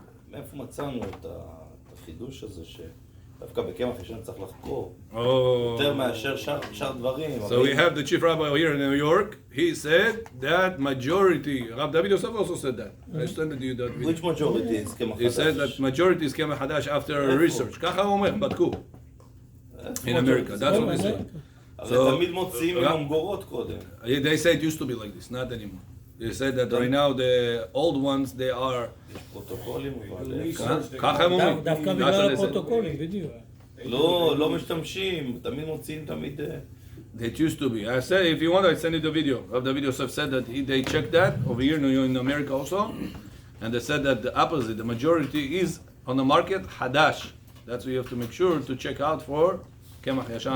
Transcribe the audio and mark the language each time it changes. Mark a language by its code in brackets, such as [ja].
[he] מאיפה מצאנו את החידוש הזה שדווקא בקמח ישן צריך לחקור? [en] Oh. [he] יותר מאשר שאר דברים. [en] So we have the chief rabbi here in New York. He said that majority, Rav David Yosef also said that. I sent you that video. Which majority is קמח He [he] חדש? [en] said that majority is קמח חדש after research. [he] ככה הוא אומר, בדקו. [en] In America, that's what they say. [he] הרי תמיד מוציאים עם המגורות קודם. [en] They say it used to be like this, not anymore. They said that right now the old ones they are. [he] יש פרוטוקולים, אבל... ככה הם אומרים. דווקא בגלל הפרוטוקולים, בדיוק. לא משתמשים, תמיד מוציאים תמיד... [en] It used to be. I said, if you want, I send you the video. Rav David Yosef said that they checked that over here in America also, and they said that the opposite, the majority is on the market hadash. That's what you have to make sure to check out for קמח ישן.